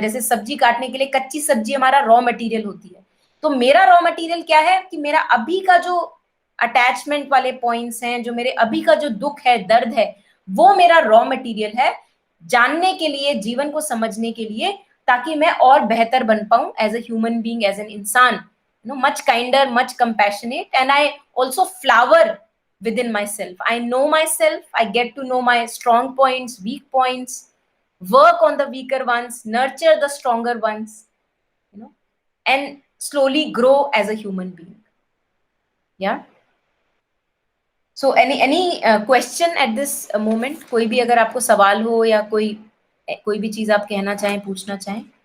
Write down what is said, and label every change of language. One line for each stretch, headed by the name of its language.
Hindi: जैसे सब्जी काटने के लिए कच्ची सब्जी हमारा रॉ मटेरियल होती है, तो मेरा रॉ मटेरियल क्या है कि मेरा अभी का जो अटैचमेंट वाले पॉइंट्स हैं, जो मेरे अभी का जो दुख है, दर्द है, वो मेरा रॉ मटेरियल है जानने के लिए, जीवन को समझने के लिए, ताकि मैं और बेहतर बन पाऊं as a human being, as an इंसान,
English: much kinder, much compassionate, and I also flower within myself. I know myself, I get to know my strong points, weak points, work on the weaker ones, nurture the stronger ones, and slowly grow as a human being. Yeah. So any question at this moment?
Hindi: कोई भी अगर आपको सवाल हो या कोई भी चीज आप कहना चाहें, पूछना चाहें।